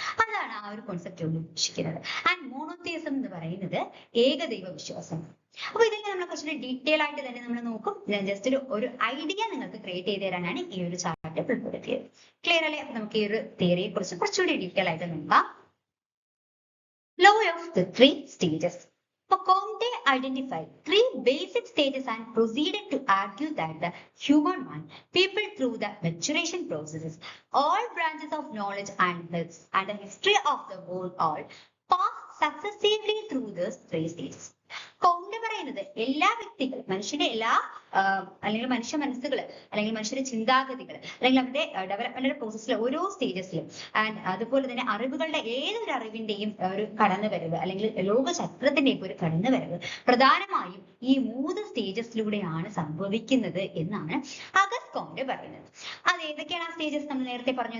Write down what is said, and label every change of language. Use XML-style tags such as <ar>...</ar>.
<ml>അതാണ് ആ ഒരു കോൺസെപ്റ്റ് ഉദ്ദേശിക്കുന്നത്. ആൻഡ് മോണോതിയിസം എന്ന് പറയുന്നത് ഏകദൈവ വിശ്വാസം. അപ്പൊ ഇതെല്ലാം നമ്മൾ കുറച്ചുകൂടി ഡീറ്റെയിൽ ആയിട്ട് തന്നെ നമ്മൾ നോക്കും. ഞാൻ ജസ്റ്റ് ഒരു ഐഡിയ നിങ്ങൾക്ക് ക്രിയേറ്റ് ചെയ്ത് തരാനാണ് ഈ ഒരു ചാർട്ട് ഉൾപ്പെടുത്തിയത്. ക്ലിയർ അല്ലേ? അപ്പൊ നമുക്ക് ഈ ഒരു തിയറിയെ കുറിച്ച് കുറച്ചുകൂടി ഡീറ്റെയിൽ ആയിട്ട് നോക്കാം.</ml> <en>Law of the 3 stages. Comte identified 3 basic stages and proceeded to argue that the human mind, people through the maturation processes, all branches of knowledge and the history of the world all pass successively through these 3 stages.</en> <ml>Comte പറയുന്നത് എല്ലാ വ്യക്തികളും, മനുഷ്യന്റെ എല്ലാ അല്ലെങ്കിൽ മനുഷ്യ മനസ്സുകൾ അല്ലെങ്കിൽ മനുഷ്യന്റെ ചിന്താഗതികൾ അല്ലെങ്കിൽ അവരുടെ ഡെവലപ്മെന്റ് പ്രോസസ്സിലെ ഓരോ സ്റ്റേജസിലും ആൻഡ് അതുപോലെ തന്നെ അറിവുകളുടെ ഏതൊരു അറിവിന്റെയും ഒരു കടന്നുവരവ് അല്ലെങ്കിൽ ലോക ചക്രത്തിന്റെയൊക്കെ ഒരു കടന്നുവരവ് പ്രധാനമായും ഈ 3 സ്റ്റേജസിലൂടെയാണ് സംഭവിക്കുന്നത് എന്നാണ് അഗസ്റ്റ് കോംറ്റെ പറയുന്നത്. അത് ഏതൊക്കെയാണ് ആ സ്റ്റേജസ്? നമ്മൾ നേരത്തെ പറഞ്ഞു.</ml>